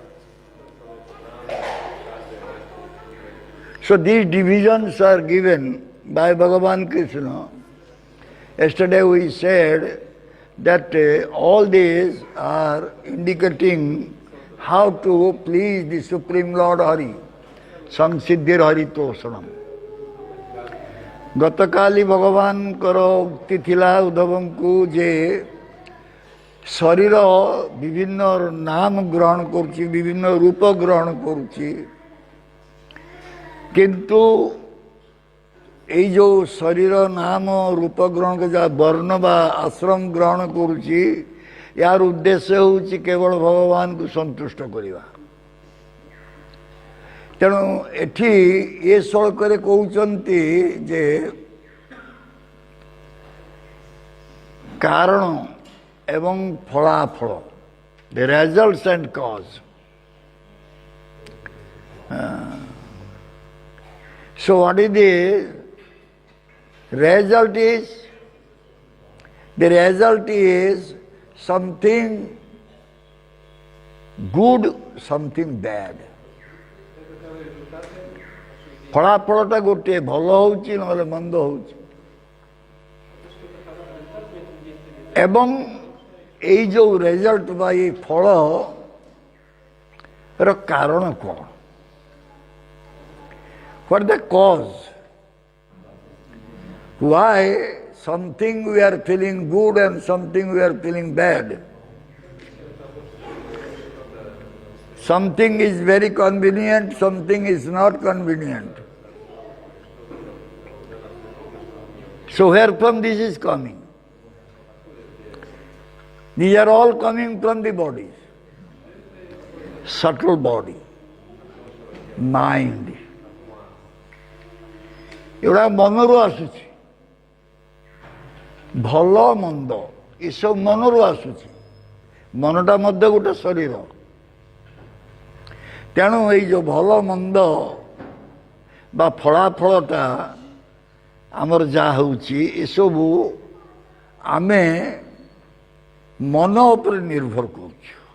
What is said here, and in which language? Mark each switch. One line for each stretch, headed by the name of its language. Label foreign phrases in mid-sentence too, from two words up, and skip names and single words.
English: So these divisions are given by Bhagavan Krishna. Yesterday we said that all these are indicating how to please the Supreme Lord Hari, Samsiddhir Haritoshanam.
Odia: ଗତକାଲି ଭଗବାନ କର ଉକ୍ତି ଥିଲା ଉଦ୍ଧବଂ କୁ ଯେ ଶରୀର ବିଭିନ୍ନ ନାମ ଗ୍ରହଣ କରୁଛି, ବିଭିନ୍ନ ରୂପ ଗ୍ରହଣ କରୁଛି, କିନ୍ତୁ ଏଇ ଯୋ ଶରୀର ନାମ ରୂପ ଗ୍ରହଣ କେ ଯା ବର୍ଣ୍ଣ ବା ଆଶ୍ରମ ଗ୍ରହଣ କରୁଛି, ଯାର ଉଦ୍ଦେଶ୍ୟ ହୋଛି କେବଳ ଭଗବାନ କୁ ସନ୍ତୁଷ୍ଟ କରିବା। ତେଣୁ ଏଠି ଏ ଶ୍ଲୋକରେ କହୁଛନ୍ତି ଯେ କାରଣ ଏବଂ ଫଳାଫଳ,
English: the results and cause. So what is the result is? The result is something good, something bad.
Odia: ଫଳାଫଳଟା ଗୋଟେ ଭଲ ହେଉଛି ନଲେ ମନ୍ଦ ହେଉଛି ଏବଂ ଏଇ ଯୋ ରିଜଲ୍ଟ ବା ଏ ଫଳ ର କାରଣ କୋନ
English: what the cause why something we are feeling good and something we are feeling bad something is very convenient something is not convenient. So where from this is coming? These are all coming from the bodies. Subtle body, mind.
Odia: ଏବଢା ମନରୁ ଆସୁଛି ଭଲ ମନ୍ଦ ଏ ସବ ମନରୁ ଆସୁଛି ମନଟା ମଧ୍ୟ ଗୋଟେ ଶରୀର ତେଣୁ ଏ ଯୋ ଭଲ ମନ୍ଦ ବା ଫଳାଫଳଟା ଆମର ଯା ହେଉଛି ଏ ସବ ଆମେ ମନ ଉପର ନିର୍ଭର କରୁଛୁ